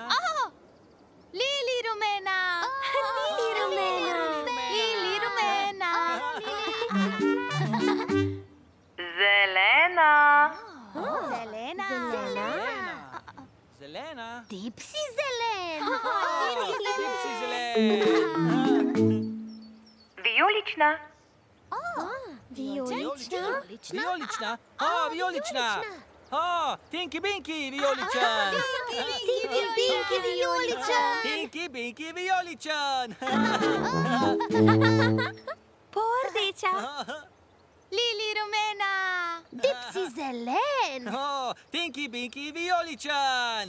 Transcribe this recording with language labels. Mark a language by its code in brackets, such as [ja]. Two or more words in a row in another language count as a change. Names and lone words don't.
[sl] Lili rumena. Lili rumena. Lili rumena. Zelena. Zelena. Zelena. Tipsi zelena. Tipsi zelena. Vijolična. Vijolična. Vijolična. Vijolična. Tinky Binky vijoličan. Tinky vijoličan. Tinky Binky vijoličan. Rdeča. Lili rumena. Tipsi zelen. Tinky Binky vijoličan.